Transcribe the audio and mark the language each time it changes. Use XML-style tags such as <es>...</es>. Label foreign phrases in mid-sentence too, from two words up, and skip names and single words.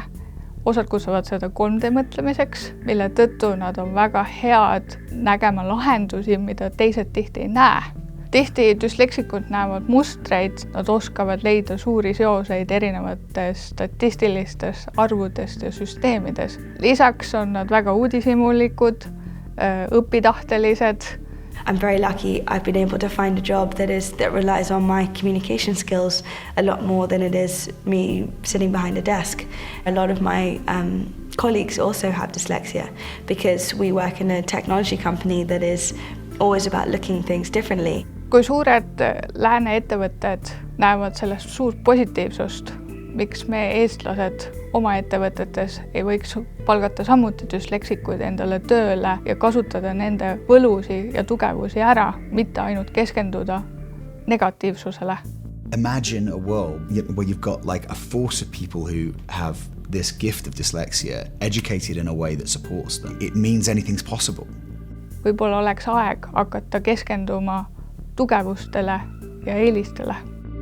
<et>Osad kutsuvad seda 3D mõtlemiseks, mille tõttu nad on väga head nägema lahendusi, mida teised tihti ei näe. Tihti düsleksikud näevad mustreid, nad oskavad leida suuri seoseid erinevates statistilistes arvudest ja süsteemides. Lisaks on nad väga uudishimulikud, õpitahtelised.</et> <en>I'm very lucky I've been able to find a job that relies on my communication skills a lot more than it is me sitting behind a desk. A lot of my colleagues also have dyslexia because we work in a technology company that is always about looking things differently.</en> <et>Kui suured lääne ettevõtted näevad sellest suurt positiivsust, miks me eestlased oma ettevõtetes ei võiks palgata samuti dysleksikuid endale tööle ja kasutada nende võlusi ja tugevusi ära, mitte ainult keskenduda negatiivsusele.</et> <en>Imagine a world where you've got like a force of people who have this gift of dyslexia educated in a way that supports them. It means anything's possible.</en> <et>Võib-olla oleks aeg hakata keskenduma tugevustele ja eelistele.</et>